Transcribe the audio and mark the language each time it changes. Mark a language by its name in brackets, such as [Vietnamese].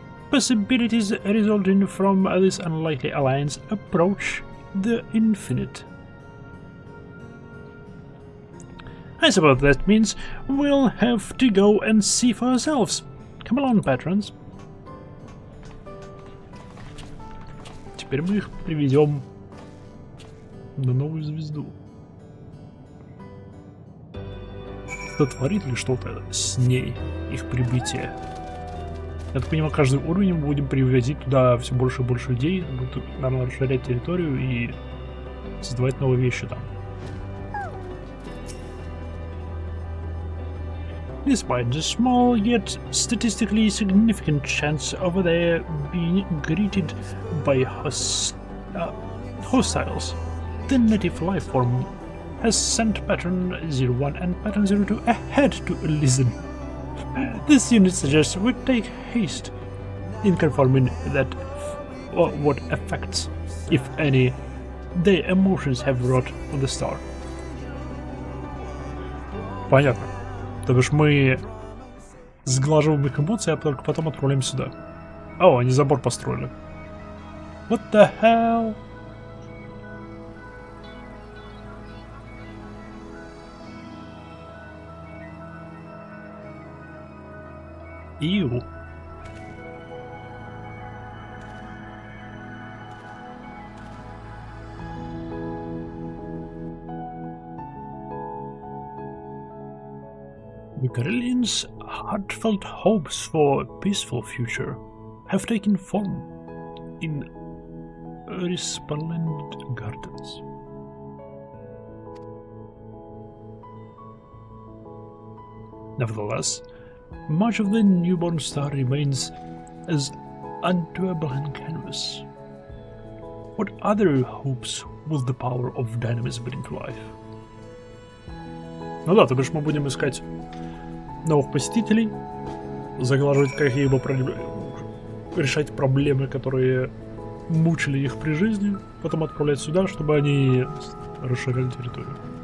[English] possibilities resulting from this unlikely alliance approach the infinite. I suppose that means we'll have to go and see for ourselves. Come along, patrons. [Russian] Теперь мы их приведем на новую звезду. Сотворит ли что-то с ней их прибытие? Я так понимаю, каждый уровень мы будем привозить туда все больше и больше людей, будут, наверное, расширять территорию и создавать новые вещи там. [English] Despite the small yet statistically significant chance of their being greeted by hostiles, the native life form has sent Pattern 01 and Pattern 02 ahead to listen. This unit suggests we take haste in confirming that what effects, if any, their emotions have wrought on the star. [Russian] Понятно. То бишь мы сглаживаем их эмоции, а только потом отправляем сюда. О, они забор построили. [English] What the hell? [Russian] Ew. [English] The Karelians' heartfelt hopes for a peaceful future have taken form in resplendent gardens. Nevertheless, much of the newborn star remains as unto a blank canvas. What other hopes will the power of dynamism bring to life? [Russian] Ну да, то бишь мы будем искать новых посетителей, заглаживать какие-либо решать проблемы, которые мучили их при жизни, потом отправлять сюда, чтобы они расширяли территорию.